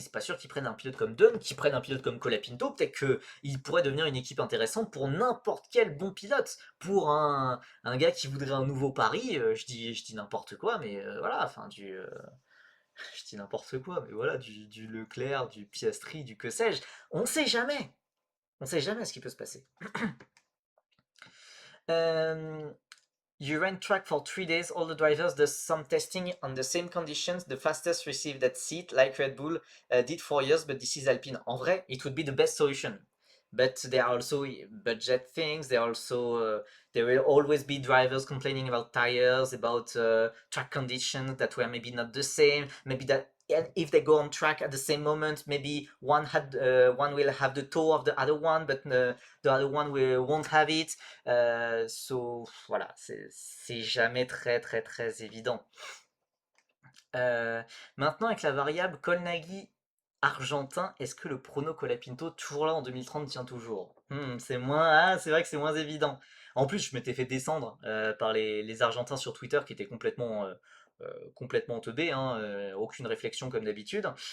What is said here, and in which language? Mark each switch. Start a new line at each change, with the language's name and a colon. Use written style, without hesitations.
French: C'est pas sûr qu'ils prennent un pilote comme Dunn, qu'ils prennent un pilote comme Colapinto. Peut-être qu'il pourrait devenir une équipe intéressante pour n'importe quel bon pilote. Pour un gars qui voudrait un nouveau pari, je dis n'importe quoi, mais voilà, enfin, je dis n'importe quoi, mais voilà, du Leclerc, du Piastri, du que sais-je. On sait jamais. On sait jamais ce qui peut se passer.
English: Euh, You ran track for 3 days. All the drivers do some testing on the same conditions. The fastest receive that seat, like Red Bull did for years, but this is Alpine.
French: En vrai,
English: it would be the best solution. But there are also budget things. There will always be drivers complaining about tires, about track conditions that were maybe not the same. Maybe that if they go on track at the same moment, maybe one will have the toe of the other one, but the other one won't have it.
French: Voilà, c'est jamais très très très évident. Maintenant, avec la variable Colnaghi argentin, est-ce que le prono Colapinto, toujours là en 2030, tient toujours? C'est vrai que c'est moins évident. En plus, je m'étais fait descendre par les Argentins sur Twitter qui étaient complètement teubés, hein, aucune réflexion comme d'habitude.